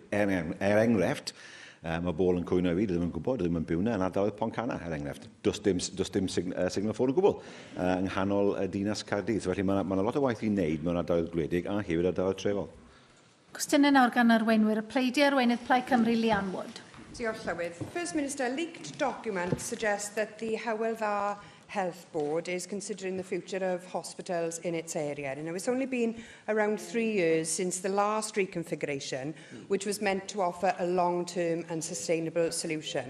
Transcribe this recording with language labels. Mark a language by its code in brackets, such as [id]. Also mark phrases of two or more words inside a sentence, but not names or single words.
[cy] Enghraifft, mae bobl yn cwyno i fi, ddim yn gwybod, ddim yn byw na yn ardaloedd Poncana, enghraifft. Does dim signal ffôn o gwbl yng nghanol dinas Caerdydd. Felly mae yna lot o waith i wneud mewn ardaloedd gwledig a hefyd ardaloedd trefol. Cwestiynau nawr gan arweinwyr. Y Pleidiau arweinydd Plaid Cymru, Lian Wood. Diolch, Llywydd. [en] First Minister, leaked documents suggest that the Aelodau'r Health Board is considering the future of hospitals in its area. And it's only been around 3 years since the last reconfiguration, which was meant to offer a long-term and sustainable solution.